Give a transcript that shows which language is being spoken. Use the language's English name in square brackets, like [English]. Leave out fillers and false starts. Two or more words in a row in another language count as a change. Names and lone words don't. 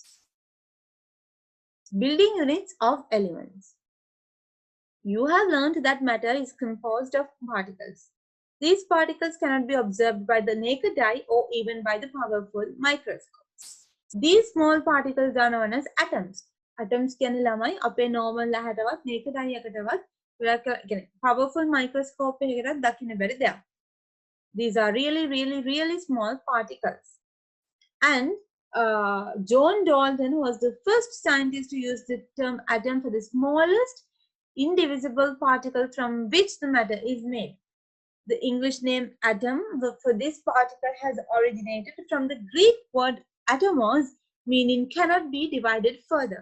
[English] Building units of elements. You have learned that matter is composed of particles. These particles cannot be observed by the naked eye or even by the powerful microscopes. These small particles are known as atoms. [Sinhala] Atoms කියන්නේ ළමයි අපේ normal ලහටවත් [English] naked eye [Sinhala] එකටවත් powerful microscope එකකටවත් දකින්න බැරි දෙයක්. [English] These are really small particles. And John Dalton was the first scientist to use the term atom for the smallest indivisible particle from which the matter is made. The English name atom for this particle has originated from the Greek word atomos, meaning cannot be divided further.